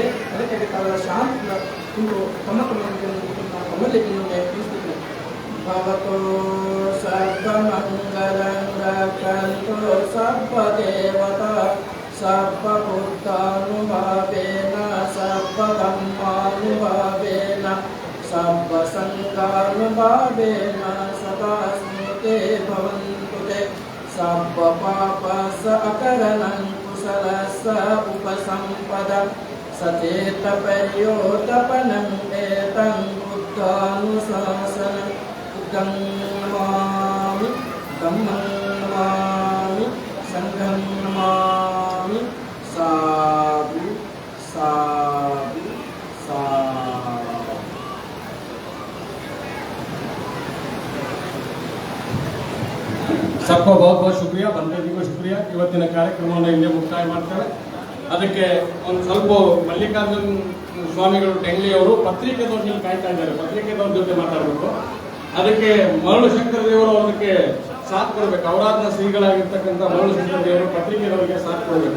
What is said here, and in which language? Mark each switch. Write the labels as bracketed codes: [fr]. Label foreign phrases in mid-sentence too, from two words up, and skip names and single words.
[kn] ಅದಕ್ಕಾಗಿ ತಾವೆಲ್ಲ ಶಾಂತಿಯಿಂದ ಇಂದು ತಮ್ಮ ತಮ್ಮಲ್ಲಿ ತಿಳಿಸ್ತಿದ್ದೇನೆ. [pi] ಭವತೋ ಸರ್ವಮಂಗಳಂ ರಕ್ಷಂತು ಸರ್ವದೇವತಾ ಸರ್ವಭೂತಾನುಭಾವೇನ ಸರ್ವಧರ್ಮಾನುಭಾವೇನ सर्वसंगानुभावेन सदा स्मृते भवन्तु ते सर्वपापस अकरणं कुशलस्य उपसम्पदं सचेतपर्योतपनं एतं बुद्धानुशासनं बुद्धं नमामि धम्मं नमामि संघं नमामि साधु साधु साधु। [hi] सबको बहुत बहुत शुक्रिया, बंदे जी को शुक्रिया। [kn] ಇವತ್ತಿನ ಕಾರ್ಯಕ್ರಮವನ್ನು ಇಲ್ಲೇ ಮುಕ್ತಾಯ ಮಾಡ್ತೇವೆ. ಅದಕ್ಕೆ ಒಂದು ಸ್ವಲ್ಪ ಮಲ್ಲಿಕಾರ್ಜುನ್ ಸ್ವಾಮಿಗಳು ಟೆಂಗ್ಲಿ ಅವರು ಪತ್ರಿಕೆದವ್ರನ್ನ ಕಾಯ್ತಾ ಇದ್ದಾರೆ, ಪತ್ರಿಕೆದವ್ರ ಜೊತೆ ಮಾತಾಡಬೇಕು. ಅದಕ್ಕೆ ಮರಳು ಶಂಕರ ದೇವರು ಅದಕ್ಕೆ ಸಾಥ್ ಕೊಡಬೇಕು. ಅವರಾದ್ನ ಶ್ರೀಗಳಾಗಿರ್ತಕ್ಕಂಥ ಮರಳು ಶಂಕರ ದೇವರು ಪತ್ರಿಕೆದವರಿಗೆ ಸಾಥ್ ಕೊಡಬೇಕು.